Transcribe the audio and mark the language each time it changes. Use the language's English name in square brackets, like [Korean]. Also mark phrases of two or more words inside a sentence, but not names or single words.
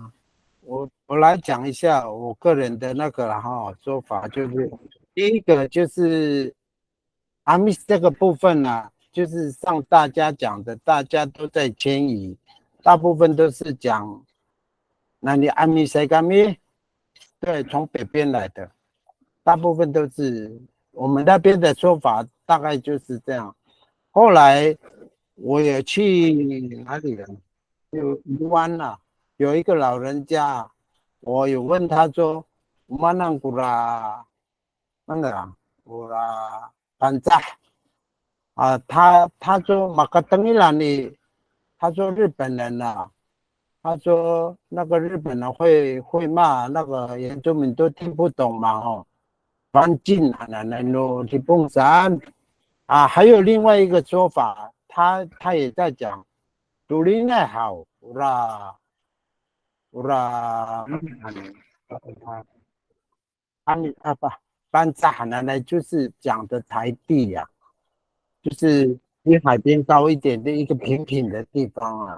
[Chinese] 我来讲一下我个人的那个说法，就是第一个就是阿密斯这个部分呢，就是像大家讲的，大家都在迁移，大部分都是讲那你阿密塞干咪， 对，从北边来的，大部分都是我们那边的说法，大概就是这样。后来我也去哪里了？有宜湾了，有一个老人家，我有问他说 ： [Amis] “mana gula mana gula panza？” [Chinese] 啊，他说马卡登伊拉尼，他说日本人啊。他说那个日本人会骂那个原住民都听不懂嘛哦，反进啊那罗提蹦山啊，还有另外一个说法，他也在讲，独立爱好啦不班扎呢就是讲的台地呀、就是比海边高一点的一个平平的地方啊。